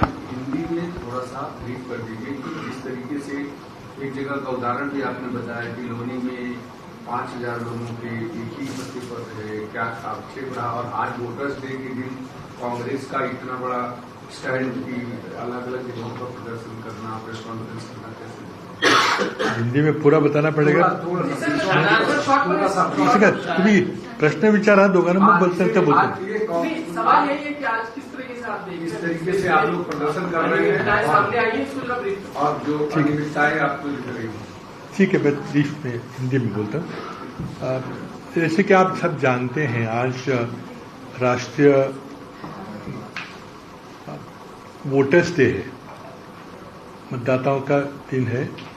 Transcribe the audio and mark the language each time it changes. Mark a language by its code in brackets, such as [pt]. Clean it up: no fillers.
[hi] हिंदी में थोड़ा सा ब्रीफ कर दीजिए कि जिस तरीके से एक जगह का उदाहरण भी आपने बताया कि लोनी में 5,000 लोगों के एक ही पत्ते पर है, क्या आक्षेप रहा, और आज वोटर्स डे के दिन कांग्रेस का इतना बड़ा स्टैंड की अलग अलग जगहों पर प्रदर्शन करना, प्रेस कॉन्फ्रेंस करना, कैसे? हिंदी में पूरा बताना पडेगा. [mr] तुम्ही प्रश्न विचारा दोघांना, मग बोलता त्या बोलतो. [hi] सवाल यही है कि आज किस तरीके से आप देख, इस तरीके से आप लोग प्रदर्शन कर रहे हैं सामने आइए और जो अनियमितताएं आपको दिख रही हैं. ठीक है, मैं ब्रीफ में हिंदी में बोलता हूँ. जैसे कि आप सब जानते हैं, आज राष्ट्रीय वोटर्स डे है, मतदाताओं का दिन है.